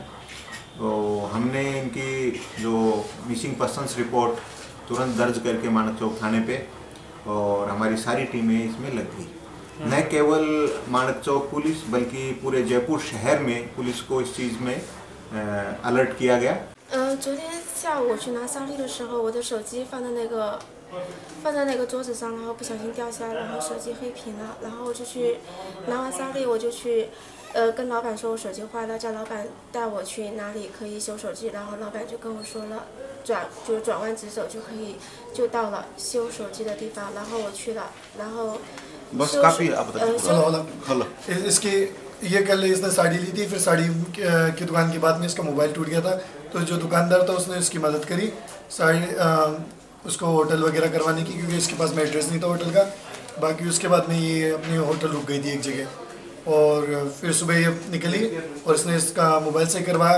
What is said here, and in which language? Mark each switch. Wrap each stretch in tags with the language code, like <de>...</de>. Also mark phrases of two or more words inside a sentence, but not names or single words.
<hi>तो हमने इनकी जो</hi> <en>missing persons report</en> <hi>तुरंत दर्ज करके माणक चौक थाने पे और हमारी सारी टीमें इसमें लग गई। न केवल माणक चौक पुलिस बल्कि पूरे जयपुर शहर में पुलिस को इस चीज़ में अलर्ट किया गया।</hi> <zh>昨天下午我去拿桑丽的时候，我的手机放在那个桌子上，然后不小心掉下来，然后手机黑屏了。然后我就去拿完桑丽，我就去跟老板说我手机坏了，叫老板带我去哪里可以修手机。然后老板就跟我说了，转弯直走就可以就到了修手机的地方。然后我去了，然后</zh> <hi>बस काफ़ी है, आप बताइए। हेलो, इसकी ये कल इसने साड़ी ली थी, फिर साड़ी की दुकान के बाद में इसका मोबाइल टूट गया था, तो जो दुकानदार था उसने इसकी मदद करी साड़ी उसको होटल वगैरह करवाने की, क्योंकि इसके पास में एड्रेस नहीं था होटल का। बाकी उसके बाद में ये अपनी होटल रुक गई थी एक जगह, और फिर सुबह ये निकली और इसने इसका मोबाइल से करवाया।</hi>